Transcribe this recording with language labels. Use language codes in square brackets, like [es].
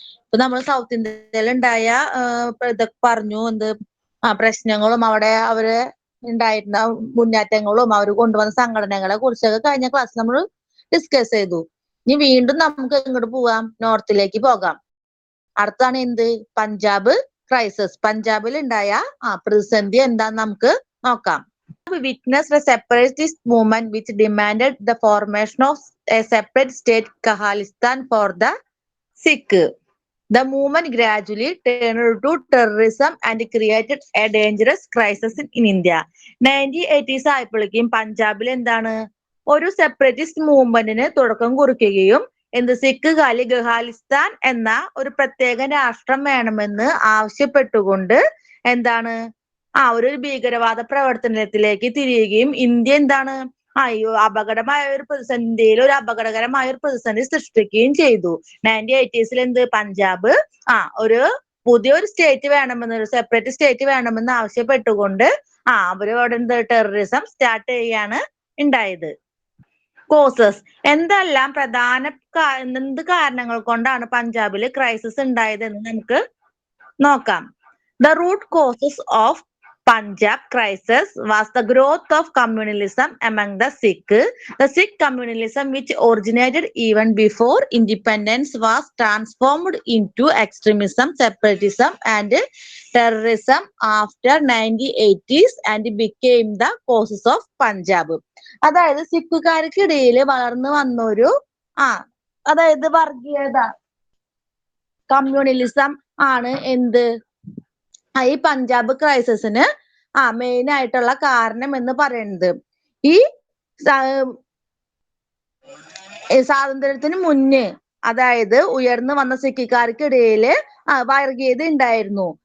[ml] ഇപ്പൊ നമ്മൾ സൗത്ത് ഇന്ത്യയിൽ ഉണ്ടായ ഇതൊക്കെ പറഞ്ഞു, പ്രശ്നങ്ങളും അവിടെ അവര് ഉണ്ടായിരുന്ന മുന്നേറ്റങ്ങളും അവർ കൊണ്ടുവന്ന സംഘടനകളെ കുറിച്ചൊക്കെ കഴിഞ്ഞ ക്ലാസ്സിൽ നമ്മൾ ഡിസ്കസ് ചെയ്തു. ഇനി വീണ്ടും നമുക്ക് ഇങ്ങോട്ട് പോവാം, നോർത്തിലേക്ക് പോകാം. അടുത്താണ് എന്ത്? പഞ്ചാബ് ക്രൈസിസ്. പഞ്ചാബിൽ ഉണ്ടായ പ്രതിസന്ധി എന്താന്ന് നമുക്ക് നോക്കാം. [en] We witnessed a separatist movement which demanded the formation of a separate state, Khalistan, for the Sikh. The movement gradually turned to terrorism and created a dangerous crisis in India. [ml] 1980s ആയപ്പോഴേക്കും പഞ്ചാബിൽ എന്താണ് ഒരു separatist മൂവ്മെന്റിന് തുടക്കം കുറിക്കുകയും സിഖ് ഖാലിസ്ഥാൻ എന്ന ഒരു പ്രത്യേക രാഷ്ട്രം വേണമെന്ന് ആവശ്യപ്പെട്ടുകൊണ്ട് എന്താണ് ഒരു ഭീകരവാദ പ്രവർത്തനത്തിലേക്ക് തിരിയുകയും ഇന്ത്യ എന്താണ് അപകടമായ ഒരു പ്രതിസന്ധി, ഇന്ത്യയിൽ ഒരു അപകടകരമായ ഒരു പ്രതിസന്ധി സൃഷ്ടിക്കുകയും ചെയ്തു. 1980s പഞ്ചാബ് ഒരു പുതിയൊരു സ്റ്റേറ്റ് വേണമെന്ന്, ഒരു സെപ്പറേറ്റ് സ്റ്റേറ്റ് വേണമെന്ന് ആവശ്യപ്പെട്ടുകൊണ്ട് അവരോട് ടെററിസം സ്റ്റാർട്ട് ചെയ്യാണ് ഉണ്ടായത്. കോസസ് എന്തെല്ലാം എന്ത് കാരണങ്ങൾ കൊണ്ടാണ് പഞ്ചാബിൽ ക്രൈസിസ് ഉണ്ടായതെന്ന് നമുക്ക് നോക്കാം. [en] The root causes of Punjab crisis was the growth of communalism among the Sikh. The Sikh communalism, which originated even before independence, was transformed into extremism, separatism, and terrorism after 1980s and became the causes of Punjab. [ml] അതായത് സിഖുകാർക്കിടയിൽ വളർന്നു വന്നൊരു അതായത് വർഗീയത, communalism ആണ് ഈ Punjab ക്രൈസിസിന് main ആയിട്ടുള്ള കാരണം എന്ന് പറയുന്നത്. ഈ സ്വാതന്ത്ര്യത്തിന് മുന്നേ അതായത് ഉയർന്നു വന്ന സിഖുകാർക്കിടയിൽ വർഗീയത ഉണ്ടായിരുന്നു.